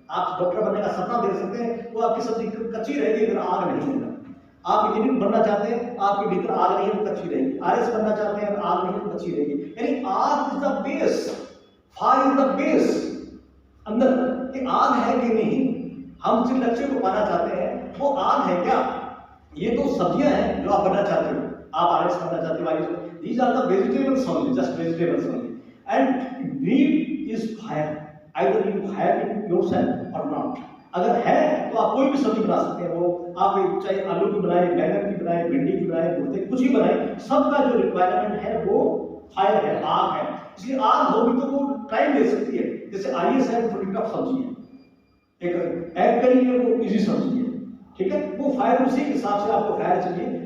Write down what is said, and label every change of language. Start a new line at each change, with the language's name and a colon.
Hindi: आप डॉक्टर बनने का सपना देख सकते हैं, वो आपकी सब्जी कच्ची रहेगी अगर आग नहीं है। आप इंजीनियर बनना चाहते हैं, आपके भीतर आग नहीं है तो कच्ची रहेगी। आरएस बनना चाहते हैं, आग नहीं है तो कच्ची रहेगी। यानी आग
English: Is the base, fire is the base.
Hindi: अंदर कि आग है कि नहीं, हम जिन लक्ष्य को पाना चाहते हैं वो आग है क्या? ये तो सब्जियां हैं जो आप बनना चाहते हो,
English: आप आरएस बनना चाहते हो, these are the vegetables only, just vegetables only, and need is fire, either you have it yourself or not.
Hindi: अगर है तो आप कोई भी सब्जी बना सकते हैं, वो आप चाहे आलू की बनाए, बैंगन की बनाए, भिंडी की बनाए, भुट्टे कुछ ही बनाए, सबका जो रिक्वायरमेंट है वो फायर है, आग है। इसलिए आग होगी तो वो टाइम ले सकती है। जैसे आईएएस है, वो थोड़ी टफ सब्जी है, एक एग करी है, वो इजी सब्जी है, ठीक है, वो फायर उसी के हिसाब से आपको फायर चाहिए।